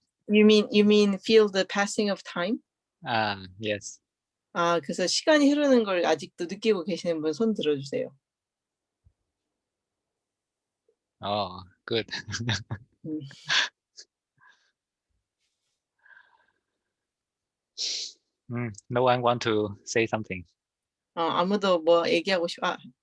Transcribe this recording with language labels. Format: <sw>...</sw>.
<en>You mean feel the passing of time? Yes.</en> <ko>그래서 시간이 흐르는 걸 아직도 느끼고 계시는 분 손 들어주세요.</ko> <en>Oh, good. No one want to say something.</en> <ko>아무도 뭐 얘기하고 싶어.</ko>